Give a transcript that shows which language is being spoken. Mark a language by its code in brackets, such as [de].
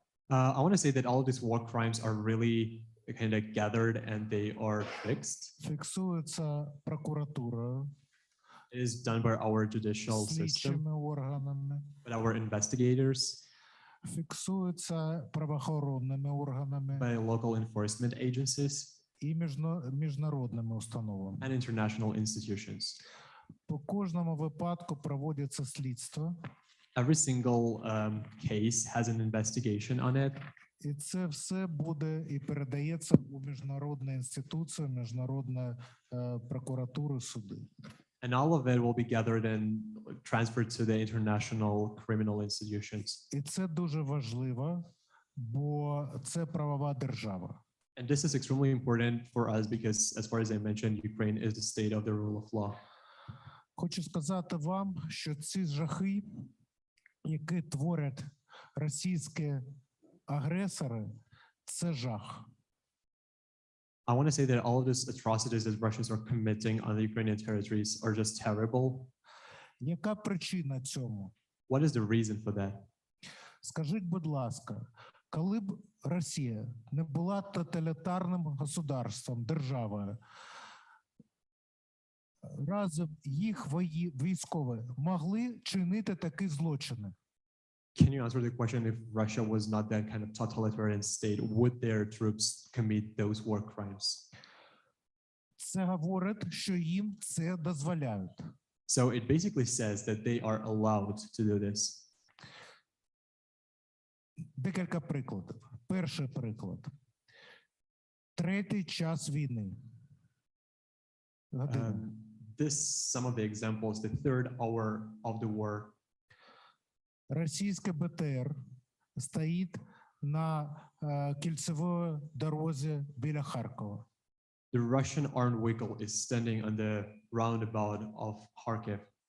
[en] I want to say that all of these war crimes are really kind of gathered and they are fixed. [uk] Фіксуються прокуратурою, [en] It is done by our judicial system, [uk] слідчими органами, [en] by our investigators, [uk] фіксуються правоохоронними органами [en] by local enforcement agencies, [uk] і міжнародними установами. [en] and international institutions. [uk] По кожному випадку проводиться слідство, [en] Every single case has an investigation on it, [uk] і це все буде і передається у міжнародні інституції, міжнародні прокуратури, суди. [en] and all of it will be gathered and transferred to the international criminal institutions. [uk] І це дуже важливо, бо це правова держава. [en] And this is extremely important for us because, as far as I mentioned, Ukraine is the state of the rule of law. [uk] Хочу сказати вам, що ці жахи, які творять російські агресори, це жах. [en] I want to say that all of these atrocities that Russians are committing on the Ukrainian territories are just terrible. [uk] Яка причина цьому? [en] What is the reason for that? [uk] Скажіть, будь ласка, коли б Росія не була тоталітарним [ru] государством, [uk] державою, разом їх військові могли чинити такі злочини? [en] Can you answer the question if Russia was not that kind of totalitarian state, would their troops commit those war crimes? [uk] Це говорить, що їм це дозволяють. [en] So it basically says that they are allowed to do this. [uk] Декілька прикладів. Перший приклад. Третій час війни. Година. [en] Some of the examples, the third hour of the war. [uk] Російське БТР стоїть на кільцевій дорозі біля Харкова. [en] The Russian armed vehicle is standing on the roundabout of Kharkiv.